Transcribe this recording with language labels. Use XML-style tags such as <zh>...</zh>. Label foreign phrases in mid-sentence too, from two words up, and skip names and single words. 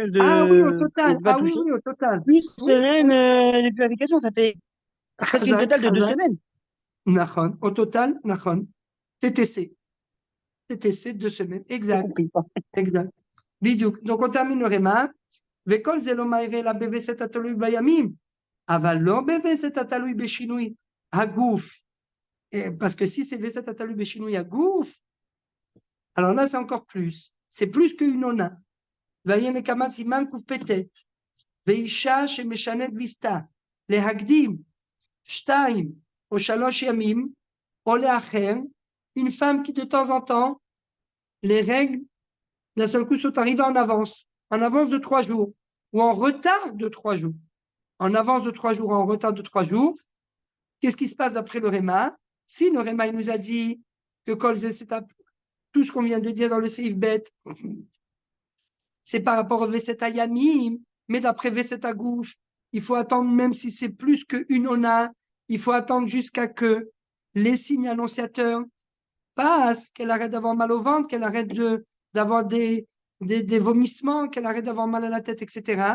<fr>Ah oui, au où on total. peut pas Ah oui, toucher. oui, au total. Plus Oui, semaine de purification, ça fait presque une Chazak, totale de 2 Chazak. semaines. Nachon. Au total, Nachon. TTC. TTC, 2 semaines. J'ai Exact. compris. Exact. Bidiouk. Donc, on termine le Réma.</fr> <he>וכל זה לא מעירה לה בווסת התלוי בימים, אבל לא בווסת התלוי בשינוי הגוף.</he> <fr>Parce que si c'est</fr> <he>וסת התלוי בשינוי הגוף,</he> <fr>alors là, c'est encore plus. C'est plus qu'une ona.</fr> <he>ויהיה נקמת סימן קפ"ט, ואישה שמשנת ויסתה, להקדים 2 או 3 ימים, או לאחר,</he> <fr>une femme qui de temps en temps, les règles d'un seul coup sont arrivées en avance de 3 jours, ou en retard de 3 jours. En avance de 3 jours, en retard de 3 jours. Qu'est-ce qui se passe d'après le Réma? Si le Réma il nous a dit que Kolze, c'est tout ce qu'on vient de dire dans le</fr> <he>סעיף ב,</he> <fr>c'est par rapport au</fr> <he>וסת הימים,</he> <fr>mais d'après</fr> <he>וסת הגוף,</he> <fr>il faut attendre, même si c'est plus qu'une ona, il faut attendre jusqu'à que les signes annonciateurs passent, qu'elle arrête d'avoir mal au ventre, qu'elle arrête d'avoir des vomissements, qu'elle arrête d'avoir mal à la tête, etc.</fr>